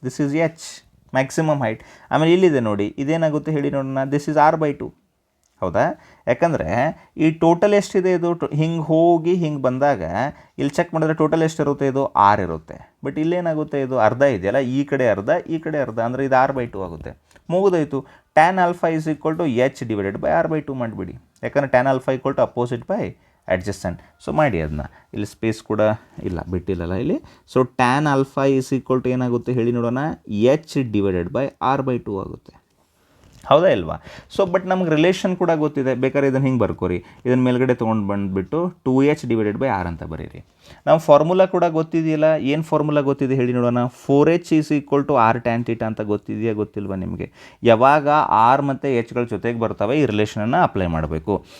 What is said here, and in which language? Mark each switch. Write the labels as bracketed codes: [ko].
[en] This is h maximum height. [kn] ಆಮೇಲೆ ಇಲ್ಲಿದೆ ನೋಡಿ, ಇದೇನಾಗುತ್ತೆ ಹೇಳಿ ನೋಡೋಣ, [en] This is r/2. [kn] ಹೌದಾ? ಯಾಕಂದರೆ ಈ ಟೋಟಲ್ ಎಷ್ಟಿದೆ ಇದು ಹಿಂಗೆ ಹೋಗಿ ಹಿಂಗೆ ಬಂದಾಗ ಇಲ್ಲಿ ಚೆಕ್ ಮಾಡಿದ್ರೆ ಟೋಟಲ್ ಎಷ್ಟಿರುತ್ತೆ, ಇದು r ಇರುತ್ತೆ. ಬಟ್ ಇಲ್ಲೇನಾಗುತ್ತೆ, ಇದು ಅರ್ಧ ಇದೆಯಲ್ಲ, ಈ ಕಡೆ ಅರ್ಧ ಈ ಕಡೆ ಅರ್ಧ, ಅಂದರೆ ಇದು r/2 ಆಗುತ್ತೆ. ಮುಗಿದೋಯ್ತು. [en] tan alpha is equal to h divided by r/2 [kn] ಮಾಡಿಬಿಡಿ. ಯಾಕಂದರೆ [en] tan alpha equal to opposite by adjacent. [kn] So ಮಾಡಿ ಅದನ್ನ, ಇಲ್ಲಿ ಸ್ಪೇಸ್ ಕೂಡ ಇಲ್ಲ ಬಿಟ್ಟಿಲ್ಲಲ್ಲ ಇಲ್ಲಿ. [en] so tan alpha is equal to [kn] ಏನಾಗುತ್ತೆ ಹೇಳಿ ನೋಡೋಣ, [en] h divided by r/2 ಆಗುತ್ತೆ. [kn] ಹೌದಾ ಇಲ್ವಾ? ಸೊ ಬಟ್ ನಮ್ಗೆ ರಿಲೇಷನ್ ಕೂಡ ಗೊತ್ತಿದೆ. ಬೇಕಾದ್ರೆ ಇದನ್ನು ಹಿಂಗೆ ಬರ್ಕೋರಿ, ಇದನ್ನು ಮೇಲ್ಗಡೆ ತೊಗೊಂಡು ಬಂದುಬಿಟ್ಟು 2h ಡಿವೈಡೆಡ್ ಬೈ r ಅಂತ ಬರೀರಿ. ನಾವು ಫಾರ್ಮುಲಾ ಕೂಡ ಗೊತ್ತಿದೆಯಲ್ಲ, ಏನು ಫಾರ್ಮುಲಾ ಗೊತ್ತಿದೆ ಹೇಳಿ ನೋಡೋಣ, [en] 4h is equal to r tan θ [kn] ಅಂತ ಗೊತ್ತಿದೆಯಾ ಗೊತ್ತಿಲ್ವಾ ನಿಮಗೆ? ಯಾವಾಗ r ಮತ್ತು hಗಳ ಜೊತೆಗೆ ಬರ್ತವೆ ಈ ರಿಲೇಷನನ್ನು ಅಪ್ಲೈ ಮಾಡಬೇಕು.